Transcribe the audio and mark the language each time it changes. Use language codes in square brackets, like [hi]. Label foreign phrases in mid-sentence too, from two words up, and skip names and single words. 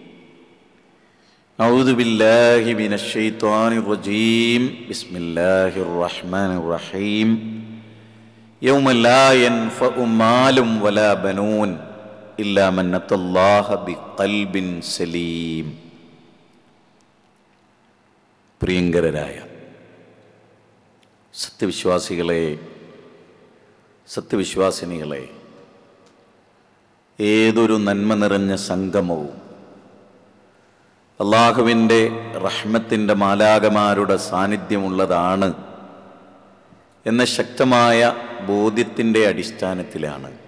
[ar] أعوذ بالله من الشيطان الرجيم بسم الله الرحمن الرحيم يوم لا ينفع مال ولا بنون إلا من أتى الله بقلب سليم [ml] പ്രിയങ്കരരായ സത്യവിശ്വാസികളെ സത്യവിശ്വാസിനികളെ ഏതൊരു നന്മ നിറഞ്ഞ സംഗമവും അള്ളാഹുവിൻ്റെ റഹ്മത്തിൻ്റെ മാലാകമാരുടെ സാന്നിധ്യമുള്ളതാണ് എന്ന ശക്തമായ ബോധ്യത്തിൻ്റെ അടിസ്ഥാനത്തിലാണ്